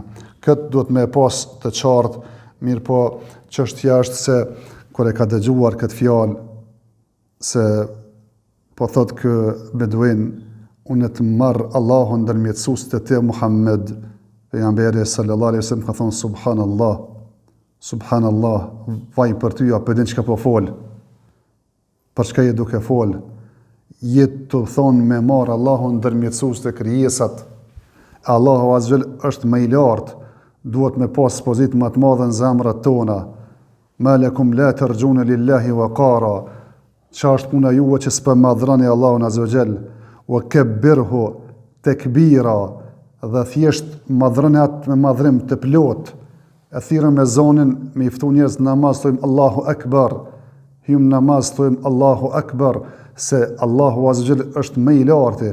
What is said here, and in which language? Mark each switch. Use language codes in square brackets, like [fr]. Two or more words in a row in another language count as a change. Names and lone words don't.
[sq] Këtë duhet me pas të qartë. Mirë po, çështja është se kur e ka dëgjuar këtë fjalë se po thotë kë beduin, unë të marr Allahun ndërmjetësues të te Muhammed, pejgamberi [ar] صلى الله عليه وسلم [sq] ka thonë [ar] سبحان الله سبحان الله, [sq] vaj për ty, apo din çka po fol. Për çka je duke fol? Je të thonë me marr Allahun ndërmjetësues të krijesat. Allahu azza është më i lartë. Duhet me pas pozit më të madhe në zemrat tona. [ar] ما لكم لا ترجون لله وقارا. [sq] Qa është puna juve që s'pe madhrani Allahun [ar] عز وجل, وكبره تكبيرا, [sq] dhe thjesht madhrani atë me madhrim të plot. E thirrën me zonin me i ftu njerëz namaz thojmë [ar] الله أكبر. [sq] Hym namaz thojmë [ar] الله أكبر, [sq] se Allahu azza wa jall është më i lartë.